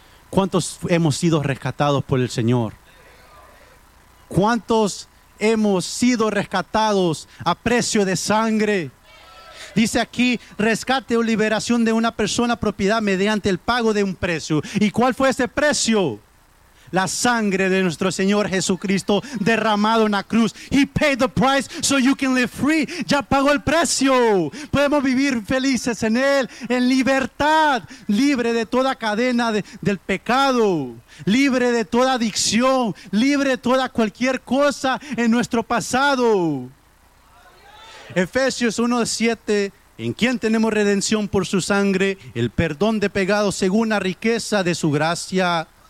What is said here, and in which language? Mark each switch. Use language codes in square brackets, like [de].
[es] ¿Cuántos hemos sido rescatados por el Señor? ¿Cuántos hemos sido rescatados a precio de sangre? Dice aquí, rescate o liberación de una persona propiedad mediante el pago de un precio. ¿Y cuál fue ese precio? La sangre de nuestro Señor Jesucristo derramado en la cruz. [en] He paid the price so you can live free. [es] Ya pagó el precio. Podemos vivir felices en Él, en libertad, libre de toda cadena del pecado, libre de toda adicción, libre de toda cualquier cosa en nuestro pasado. Efesios 1:7, en quien tenemos redención por su sangre, el perdón de pecados según la riqueza de su gracia.